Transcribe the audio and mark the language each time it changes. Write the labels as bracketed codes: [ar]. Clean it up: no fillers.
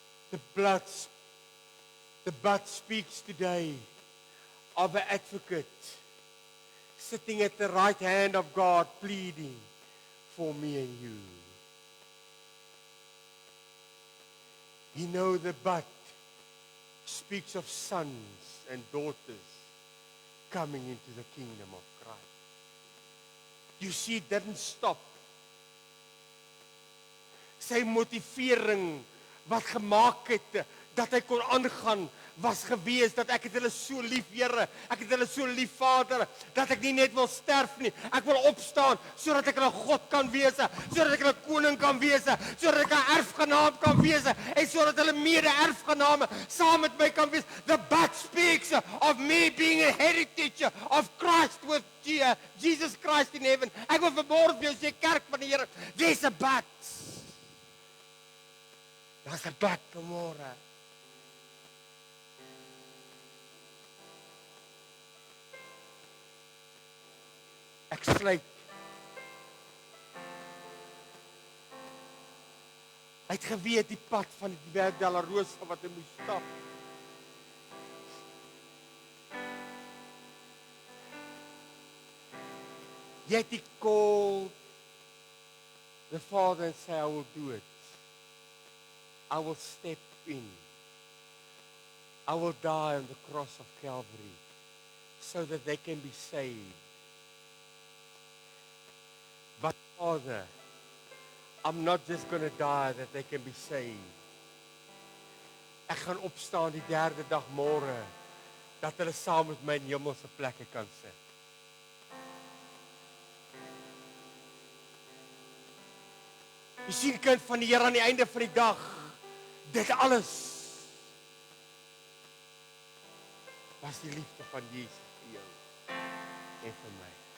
[en] The but speaks today of an advocate sitting at the right hand of God pleading for me and you. You know, the but speaks of sons and daughters coming into the kingdom of Christ. You see, it didn't stop. [af] Sy motivering wat gemaak het dat hy kon aangaan was gewees dat ek het hulle so lief, Here, ek het hulle so lief, Vader, dat ek nie net wil sterf nie, ek wil opstaan sodat ek hulle God kan wees, sodat ek hulle koning kan wees, sodat ek 'n erfgenaam kan wees en sodat hulle mede-erfgename saam met my kan wees. [en] The but speaks of me being a heritage of Christ with Jesus Christ in heaven. [af] Ek wil vanmôre vir jou sê, kerk van die Here, [en] there's a but. [af] Daar's 'n but vanmôre. Ek sluit. Hy het geweet die pad van die Berg Delarosa wat hy moes stap. [en] Yet he called the Father and said, I will do it. I will step in. I will die on the cross of Calvary so that they can be saved. But Father, I'm not just going to die that they can be saved. [af] Ek gaan opstaan die derde dag môre dat hulle saam met my in hemelse plekke kan sit. Jy sien, kind van die Here, aan die einde van die dag, dit alles was die liefde van Jesus vir jou en vir my.